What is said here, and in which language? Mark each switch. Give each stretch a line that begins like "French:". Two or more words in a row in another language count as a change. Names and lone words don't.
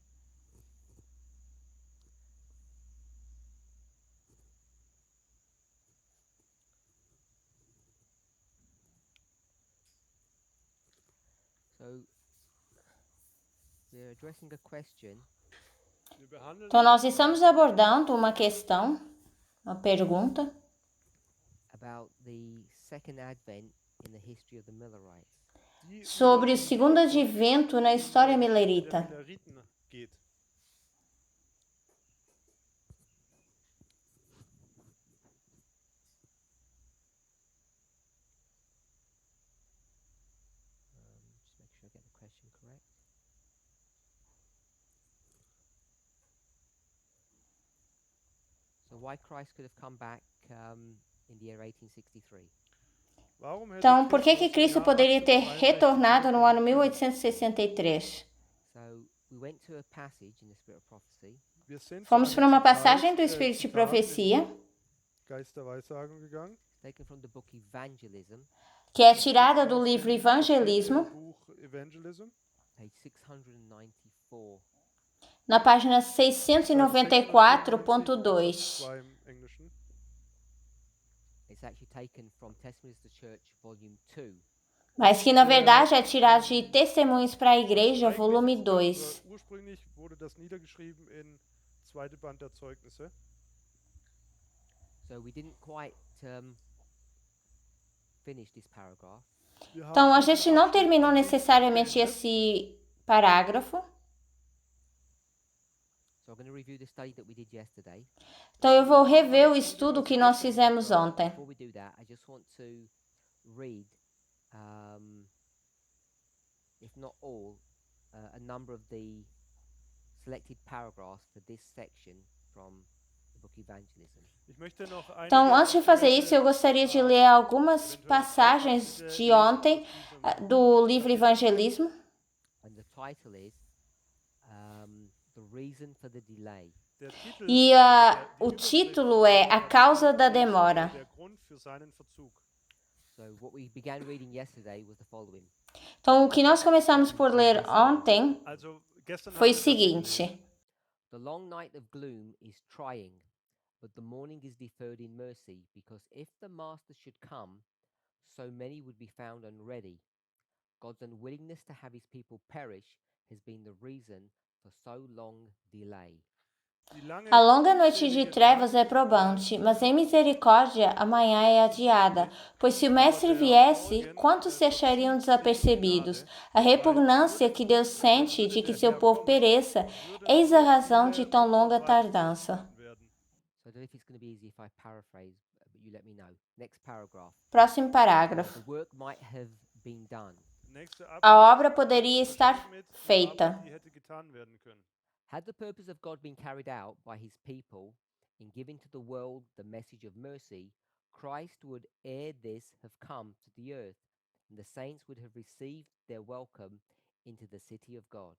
English: So we're addressing a question
German: Wir behandeln
Portuguese: Então, nós estamos abordando uma questão, uma pergunta,
English: about the second advent in the history of the Millerites.
German: die
Portuguese: sobre
German: über
Portuguese: o
German: die
Portuguese: segundo
German: Wiederkunft
Portuguese: advento na
German: in
Portuguese: história
German: der Geschichte der
Portuguese: milerita.
German: Milleriten geht.
English: Just make sure I get the question correct. So why Christ could have come back in the year 1863?
German: Warum hätte
Portuguese: Então, por que
German: Christus im
Portuguese: Cristo
German: Jahr
Portuguese: poderia ter
German: 1863
Portuguese: retornado no ano
German: wiederkommen können?
Portuguese: 1863?
English: So we went to a passage in the Spirit of Prophecy,
German: Wir sind zu
Portuguese: Fomos
German: einem
Portuguese: para uma
German: Zitat,
Portuguese: passagem do Espírito de
German: Zitat in
Portuguese: Profecia,
German: Geist der Weissagung gegangen.
English: taken from the book Evangelism,
Portuguese: que é tirada do
German: Aus
Portuguese: livro
German: dem steht
Portuguese: Evangelismo,
German: im Buch Evangelism,
English: page 694.
Portuguese: na página
German: Seite
Portuguese: 694.2.
German: 2 im Englischen.
English: It's actually taken from Testimonies to the Church, Volume 2.
Portuguese: Mas que na verdade é tirado de Testemunhos para a Igreja,
German: Eigentlich
Portuguese: volume
German: oder
Portuguese: 2.
German: ursprünglich wurde das niedergeschrieben in zweite Band der Zeugnisse.
English: So we didn't quite finish this paragraph.
German: Wir haben
Portuguese: Então, a
German: diesen
Portuguese: gente não
German: Abschnitt
Portuguese: terminou
German: noch nicht
Portuguese: necessariamente
German: beendet.
Portuguese: esse parágrafo.
English: So I'm going to review the study that we did yesterday.
Portuguese: Então, eu vou rever o estudo que nós fizemos ontem.
English: Before we do that, I just want to read, if not all, a number of the selected paragraphs for this section from the book Evangelism.
German: Ich möchte noch
Portuguese: Então, antes
German: einige
Portuguese: de fazer isso,
German: Abschnitte,
Portuguese: eu gostaria de ler algumas
German: eventuell
Portuguese: passagens
German: Teilabschnitte
Portuguese: de
German: lesen
Portuguese: ontem
German: aus diesem
Portuguese: do livro
German: Kapitel.
Portuguese: Evangelismo.
English: And the title is The Reason for the Delay.
German: Der Titel,
Portuguese: E
German: oder die
Portuguese: o
German: Überschrift
Portuguese: título
German: von
Portuguese: é
German: diesem
Portuguese: A Causa
German: Kapitel
Portuguese: da
German: ist,
Portuguese: Demora.
German: der Grund für seinen Verzug.
English: So what we began reading yesterday was the following.
Portuguese: Então, o que nós começamos por ler ontem
German: Also gestern
Portuguese: foi o
German: haben wir das gelesen.
Portuguese: seguinte:
English: The long night of gloom is trying, but the morning is deferred in mercy, because if the Master should come, so many would be found unready. God's unwillingness to have his people perish has been the reason for so long delay.
German: Die lange,
Portuguese: A longa noite de
German: trübselige
Portuguese: trevas é
German: Nacht
Portuguese: probante, mas em misericórdia amanhã é adiada. Pois se o
German: aber
Portuguese: Mestre
German: der
Portuguese: viesse,
German: Morgen
Portuguese: quantos se achariam
German: verzieht sich in
Portuguese: desapercebidos?
German: Gnade,
Portuguese: A
German: weil
Portuguese: repugnância que Deus sente de que seu povo pereça, eis a razão de tão longa tardança.
German: werden.
English: So I don't know if it's going to be easy if I paraphrase, but you let me know. Next paragraph.
Portuguese: Próximo parágrafo.
English: The work might have been done.
German: Nächster
Portuguese: A
German: Abschnitt
Portuguese: obra poderia
German: ist
Portuguese: estar
German: überschrieben mit, die
Portuguese: feita.
German: Arbeit, die hätte getan werden können.
English: Had the purpose of God been carried out by his people in giving to the world the message of mercy, Christ would ere this have come to the earth, and the saints would have received their welcome into the city of God.